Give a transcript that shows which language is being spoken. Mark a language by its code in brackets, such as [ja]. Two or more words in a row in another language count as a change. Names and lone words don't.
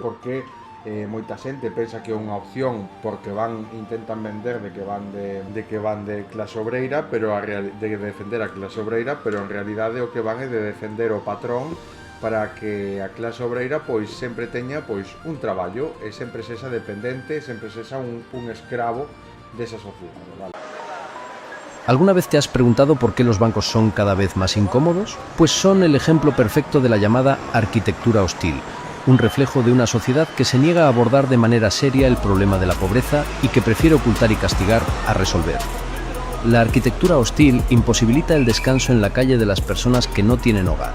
[gl] Porque moita xente pensa que é unha opción porque intentan vender de que van de clase obreira, pero de defender a clase obreira, pero en realidade o que van é de defender o patrón para que a clase obreira pois sempre teña pois un traballo e sempre sexa dependente, sempre sexa un escravo desa sociedade, vale? [es] ¿Alguna vez te has preguntado por qué los bancos son cada vez más incómodos? Pues son el ejemplo perfecto de la llamada arquitectura hostil, un reflejo de una sociedad que se niega a abordar de manera seria el problema de la pobreza y que prefiere ocultar y castigar a resolver. La arquitectura hostil imposibilita el descanso en la calle de las personas que no tienen hogar.